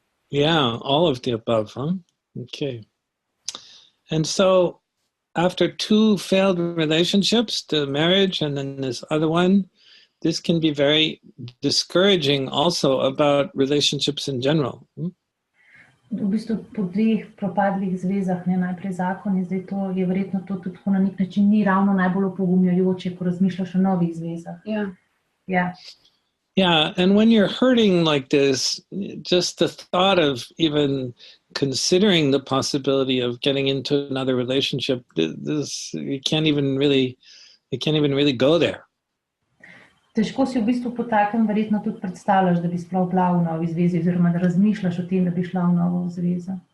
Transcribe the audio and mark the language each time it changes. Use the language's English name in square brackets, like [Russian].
[English] Yeah, all of the above, huh? Okay. And so after 2 failed relationships, the marriage and then this other one, this can be very discouraging also about relationships in general. [Slovenian] V bistvu po 2 propadlih zvezah, najprej zakon in zdaj to je verjetno to tudi na nek način ni ravno najbolj opogumljajoče, ko razmišljaš o novih zvezah. [English] Yeah, and when you're hurting like this, just the thought of even considering the possibility of getting into another relationship, you can't even really go there. [Slovenian] Težko si v bistvu po takem verjetno tudi predstavljaš, da bi sploh bila v novi zvezi, oziroma da razmišljaš o tem, da bi šla v novo zvezo.